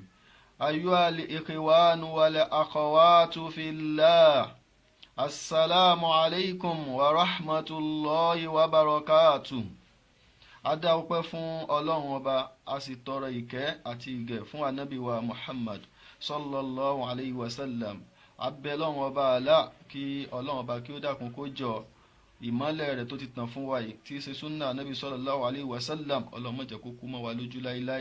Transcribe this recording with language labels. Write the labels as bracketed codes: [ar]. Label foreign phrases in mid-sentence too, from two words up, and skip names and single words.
[ar] أيها الإخوان والأخوات في الله، السلام عليكم ورحمة الله وبركاته. [yo] Adáwọ́pẹ́ fún Ọlọ́run Ọba, a sì tọrọ ìkẹ́ àti ìgẹ̀ fún Ànábì wa Muhammad [ar] صلى الله عليه وسلم. [yo] A bẹ̀ Ọlọ́run Ọba Allah kí Ọlọ́run Ọba kí ó dákun kó jọ ìmọ́lẹ̀ rẹ̀ tó ti tàn fún wa yìí tí í ṣe súnà Nabi [ar] صلى الله عليه وسلم [yo] Ọlọ́run má jẹ́ kó kú mọ́ wa lójú láíláí.